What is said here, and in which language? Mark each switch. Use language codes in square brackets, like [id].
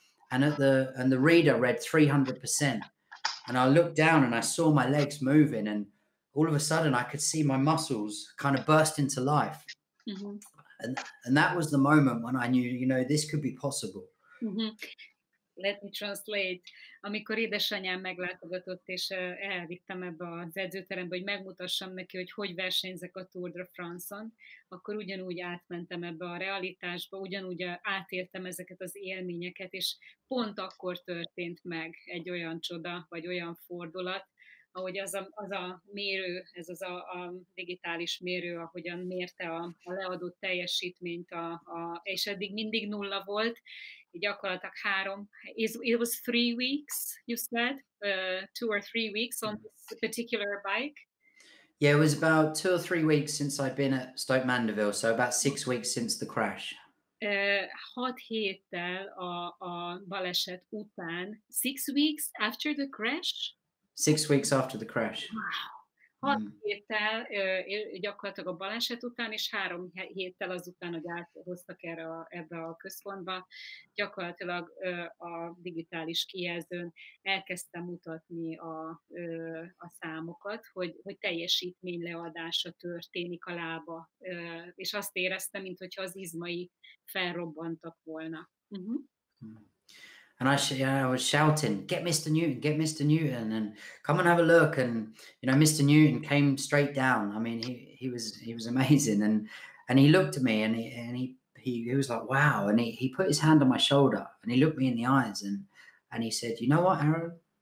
[en] And the reader read 300%. And I looked down and I saw my legs moving, and all of a sudden I could see my muscles kind of burst into life. Mm-hmm. And that was the moment when I knew, you know, this could be possible. Mm-hmm. Let me translate. [hu] Amikor édesanyám meglátogatott, és elvittem ebbe az edzőterembe, hogy megmutassam neki, hogy versenyzek a Tour de France-on, akkor ugyanúgy átmentem ebbe a realitásba, ugyanúgy átéltem ezeket az élményeket, és pont akkor történt meg egy olyan csoda, vagy olyan fordulat, ahogy az a mérő, ez az a digitális mérő, ahogyan mérte a leadott teljesítményt, és eddig mindig 0 volt, gyakorlatilag 3, [en] it was 3 weeks, you said, 2 or 3 weeks on this particular bike? Yeah, it was about 2 or 3 weeks since I'd been at Stoke Mandeville, so about 6 weeks since the crash. [hu] 6 héttel a baleset után, [en] 6 weeks after the crash? 6 weeks after the crash. Wow. [hu] 6 héttel gyakorlatilag a baleset után, és 3 héttel azután, hogy áthoztak ebbe a központba, gyakorlatilag a digitális kijelzőn elkezdtem mutatni a számokat, hogy teljesítményleadása történik a lába, és azt éreztem, mintha az izmai felrobbantak volna. [en] And I was shouting, "Get Mr. Newton, get Mr. Newton, and come and have a look." And Mr. Newton came straight down. I mean, he was amazing, and he looked at me, and he was like, "Wow!" And he put his hand on my shoulder, and he looked me in the eyes, and he said, "You know what, Aaron?